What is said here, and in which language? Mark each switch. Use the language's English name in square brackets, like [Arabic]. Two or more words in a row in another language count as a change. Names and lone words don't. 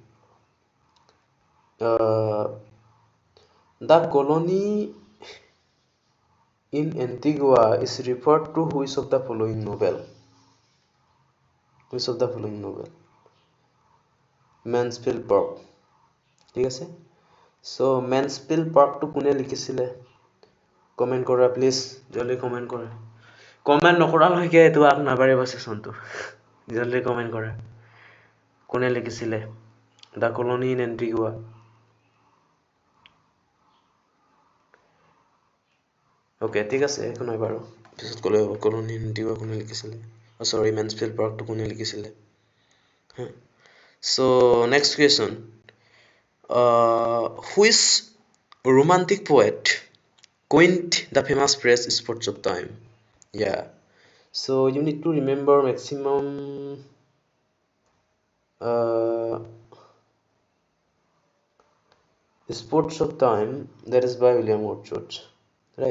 [English] The colony in Antigua is referred to which of the following novel? Which of the following novel? Mansfield Park. [Assamese] ঠিক আছে? So Mansfield Park to কোনে লিখিছিলে? কমেন্ট কৰা প্লিজ, জলদি কমেন্ট কৰা। কমেন্ট নকৰালৈকে এইটো আগ নাবাঢ়িব সেশনটো। জলদি কমেন্ট কৰা। কোনে লিখিছিলে? [English] The colony in Antigua. [Assamese] ওকে ঠিক আছে, একো নাই বাৰু, পিছত ক'লে হ'ব। [English] colony in Antigua [Assamese] কোনে লিখিছিলে? সৰি, মেনছফিল্ড পাৰ্কটো কোনে লিখিছিলে? [English] So next question. Which romantic poet coined the famous phrase "sports of time"? Yeah. So you need to remember maximum "Sports of Time", that is by William Wordsworth, right?